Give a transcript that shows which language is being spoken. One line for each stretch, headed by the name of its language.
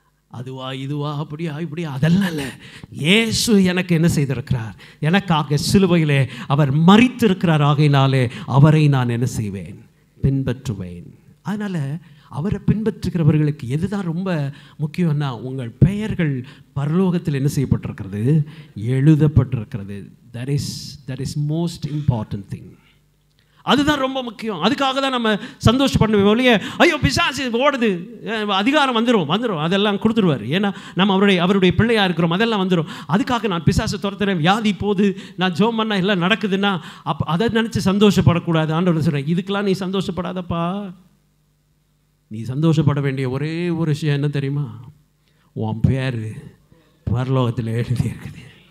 Tamil: அதுவா இதுவா அப்படியா இப்படியா அதெல்லாம் இல்லை. இயேசு எனக்கு என்ன செய்திருக்கிறார், எனக்காக சிலுவையிலே அவர் மரித்திருக்கிறார். ஆகையினாலே அவரை நான் என்ன செய்வேன், பின்பற்றுவேன். அதனால் அவரை பின்பற்றுகிறவர்களுக்கு எதுதான் ரொம்ப முக்கியம்னா, உங்கள் பெயர்கள் பரலோகத்தில் என்ன செய்யப்பட்டிருக்கிறது, எழுதப்பட்டிருக்கிறது.
English: that is most important thing.
Tamil: அதுதான் ரொம்ப முக்கியம். அதுக்காக தான் நம்ம சந்தோஷப்படணும் ஒழிய, ஐயோ பிசாசு ஓடுது, அதிகாரம் வந்துடும் அதெல்லாம் கொடுத்துருவார். ஏன்னா நம்ம அவருடைய பிள்ளையாக இருக்கிறோம், அதெல்லாம் வந்துடும். அதுக்காக நான் பிசாசு துரத்துறேன், வியாதி போது, நான் ஜோம் பண்ணால் எல்லாம் நடக்குதுன்னா அதை நினச்சி சந்தோஷப்படக்கூடாது. ஆண்டவர் சொல்கிறேன், இதுக்கெல்லாம் நீ சந்தோஷப்படாதப்பா. நீ சந்தோஷப்பட வேண்டிய ஒரே ஒரு விஷயம் என்ன தெரியுமா, உன் பேர் பரலோகத்தில் எழுதி இருக்குது.